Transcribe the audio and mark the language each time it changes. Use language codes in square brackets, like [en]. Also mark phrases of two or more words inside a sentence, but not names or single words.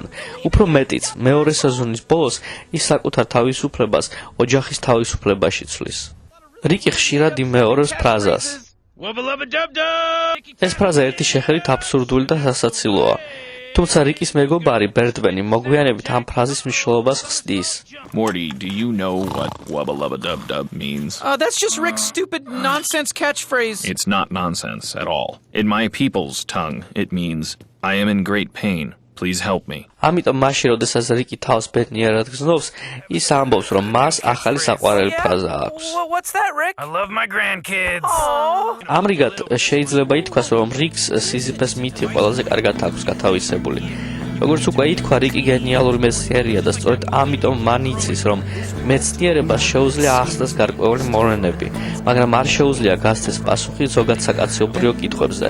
[ka] უფრო მეტიც, მეორე სეზონის ბოლოს ის საკუთარ თავისუფლებას ოჯახის თავისუფლებაში ცვლის. რიკი ხშირად იმეორებს ფრაზას. ეს ფრაზა ერთი შეხედვით აბსურდული და სასაცილოა. თუმცა რიკის მეგობარი ბერდვენი მოგვიანებით ამ ფრაზის მნიშვნელობას ხსნის. [en] Morty, do you know what wubba lubba dub dub means? That's just Rick's stupid nonsense catchphrase. It's not nonsense at all. In my people's tongue, it means, I am in great pain. Please help me. [ka] ამიტომ მაშინ, როდესაც რიკი თავს ბედნიერად გრძნობს, ის ამბობს, რომ მას ახალი საყვარელი ფრაზა აქვს. [en] What's that, Rick? I love my grandkids. [ka] ამრიგად შეიძლება ითქვას, რომ რიკს სიზიფეს მითი ყველაზე კარგად აქვს გათავისებული. როგორც უკვე ითქვა, რიკი გენიალური მეცნიერია და სწორედ ამიტომ მან იცის, რომ მეცნიერებას შეუძლია ახსნას გარკვეული მოვლენები, მაგრამ არ შეუძლია გასცეს პასუხი ზოგად საკაციობრივ კითხვებზე.